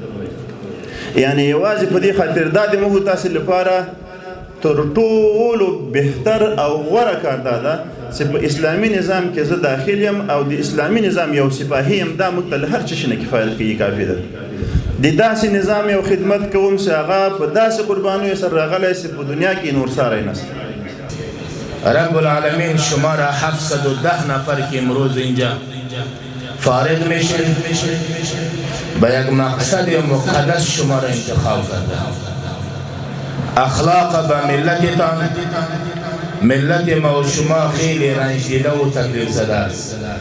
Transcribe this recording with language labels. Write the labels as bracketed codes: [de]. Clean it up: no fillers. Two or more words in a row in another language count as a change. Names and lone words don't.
[ps] یعنی یوازې په دې خاطر دا د موږ تاسې لپاره تر ټولو بهتر او غوره کار دا ده چې په اسلامي نظام کې زه داخل یم او د اسلامي نظام یو سپاهي یم دا موږ ته له هر څه شي نه کفایت کوي کافي ده د داسې نظام یو خدمت کوم چې هغه په داسې قربانیو سره راغلی چې په دنیا کې نور ساری نشته [ar] رب العالمین [fa] شما را 710 نفر که امروز اینجا فارغ میشن با یک مقصد مقدس شما را انتخاب کرده اخلاق با ملتتان ملت ما و شما خیلی رنجیده و تکلیف زده است